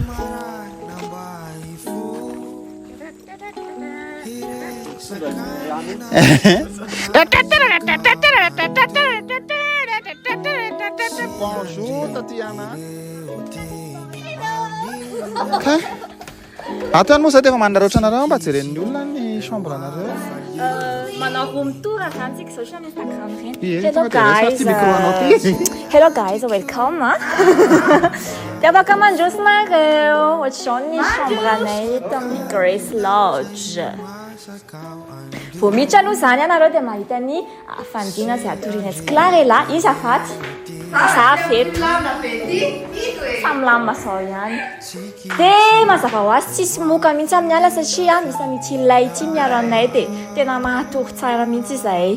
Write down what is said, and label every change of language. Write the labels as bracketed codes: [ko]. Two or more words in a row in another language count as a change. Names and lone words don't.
[fr] Bonjour Tatiana. [mg] Ato ihany moa zay dia efa manaratra anareo mba jeren'ny olona ny chambre anareo. Manao [en] room tour [mg] zany tsika izao amin'ny Instagram reny. [en] Hello guys, welcome. [mg] Dia afaka mandrosinareo ohatr'izao ny chambre anay eto amin'ny Grace Lodge. Vao miditra aloha zany ianareo dia mahita ny fandriana izay atorianetsika Clarela izafaty zafeto samilamba zao ihany dia mazava ho azy tsisy moka mihitsy amin'ny ala satria misy an'ity lay ity miaro anay dia tena mahatory tsara mihitsy izahay.